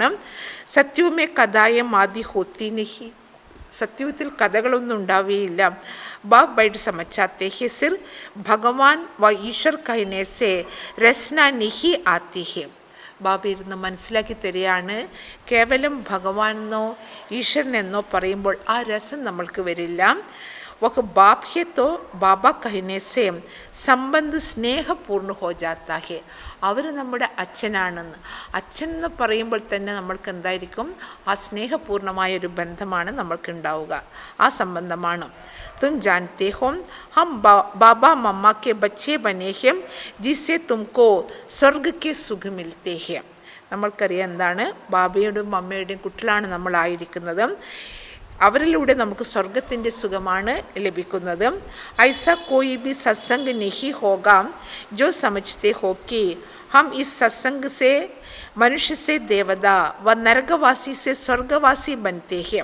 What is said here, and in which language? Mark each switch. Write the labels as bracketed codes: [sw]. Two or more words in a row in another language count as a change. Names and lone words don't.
[hi] सतयुग में कथाएं आदि होती नहीं, [ml] സത്യത്തിൽ കഥകളൊന്നും ഉണ്ടാവുകയില്ല. [hi] बाप बैठ समझाते हैं सिर्फ भगवान व ईश्वर कहने से रसना नहीं आती है. [ml] ബാബ ഇരുന്ന് മനസ്സിലാക്കി തരികയാണ്, കേവലം ഭഗവാനെന്നോ ഈശ്വരനെന്നോ പറയുമ്പോൾ ആ രസം നമ്മൾക്ക് വരില്ല. [hi] वह बाप है तो बाबा कहने से संबंध स्नेहपूर्ण हो जाता है. [ml] അവർ നമ്മുടെ അച്ഛനാണെന്ന്, അച്ഛൻ എന്ന് പറയുമ്പോൾ തന്നെ നമ്മൾക്ക് എന്തായിരിക്കും? ആ സ്നേഹപൂർണ്ണമായൊരു ബന്ധമാണ് നമ്മൾക്കുണ്ടാവുക, ആ സംബന്ധമാണ്. [hi] तुम जानते हो हम बाबा मम्मा के बच्चे बने हैं जिससे तुमको स्वर्ग के सुख मिलते हैं. [ml] നമ്മൾക്കറിയാം എന്താണ്, ബാബയുടെയും അമ്മയുടെയും കുട്ടികളാണ് നമ്മളായിരിക്കുന്നത്. അവരിലൂടെ നമുക്ക് സ്വർഗത്തിൻ്റെ സുഖമാണ് ലഭിക്കുന്നത്. [hi] ऐसा कोई भी सत्संग नहीं होगा जो समझते हो कि हम इस सत्संग से मनुष्य से देवता व नरकवासी से स्वर्गवासी बनते हैं.